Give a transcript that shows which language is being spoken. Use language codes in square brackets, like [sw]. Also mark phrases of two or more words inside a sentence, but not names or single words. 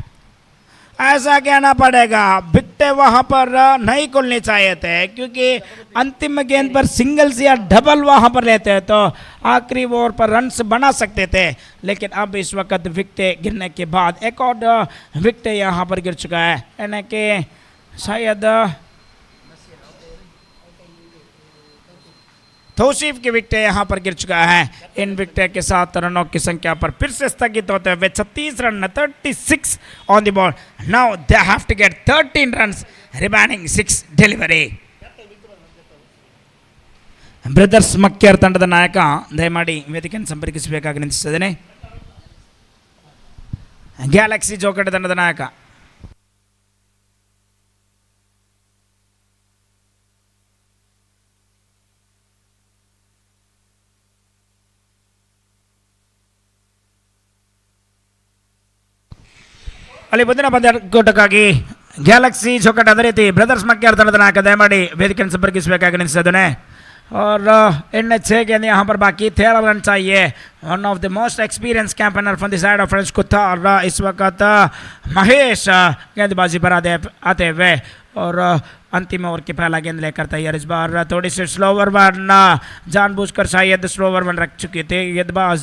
[hi] ऐसा कहना पड़ेगा, विकेटें वहाँ पर नहीं खुलनी चाहिए थे क्योंकि अंतिम गेंद पर सिंगल्स या डबल वहाँ पर लेते हैं तो आखिरी ओवर पर रन्स बना सकते थे, लेकिन अब इस वक्त विकेटें गिरने के बाद एक और विकेट यहाँ पर गिर चुका है यानी कि शायद तौसीफ की विकेट यहाँ पर गिर चुका है। इन विकेट के साथ रनों की संख्या पर फिर से स्थगित होते हुए 36 रन, 36 [en] on the ball. now they have to get 13 runs remaining 6 ಡೆಲಿವರಿ। [kn] ಬ್ರದರ್ಸ್ ಮಕ್ಯಾರ್ ತಂಡದ ನಾಯಕ ದಯಮಾಡಿ ವೇದಿಕೆಯನ್ನು ಸಂಪರ್ಕಿಸಬೇಕಾಗಿ ನಿಂತಿದ್ದೇನೆ। ಗ್ಯಾಲಕ್ಸಿ ಜೋಕಟ ತಂಡದ ನಾಯಕ ಅಲ್ಲಿ ಮುಂದಿನ ಪಂದ್ಯಾಟಕ್ಕಾಗಿ ಗ್ಯಾಲಕ್ಸಿ ಚೌಕಟ್ ಅದೇ ರೀತಿ ಬ್ರದರ್ಸ್ ಮಕ್ಯಾರ್ ತಂಡದ ನಾಯಕ ದಯಮಾಡಿ ವೇದಿಕೆಯನ್ನು ಸಂಪರ್ಕಿಸಬೇಕಾಗಿ ನಿಲ್ಲಿಸಿದ್ದೇನೆ। [hi] और इन 6 गेंद यहाँ पर बाकी, 13 रन चाहिए। [en] one of the most experience campaigner from the side of [hi] फ्रेंच कुत्तार इस वक्त महेश गेंदबाजी पर आते हुए और अंतिम ओवर की पहला गेंद लेकर तैयार। इस बार थोड़ी सी [en] slower one [hi] जानबूझकर शायद [en] slower one [hi] रख चुकी थी गेंदबाज।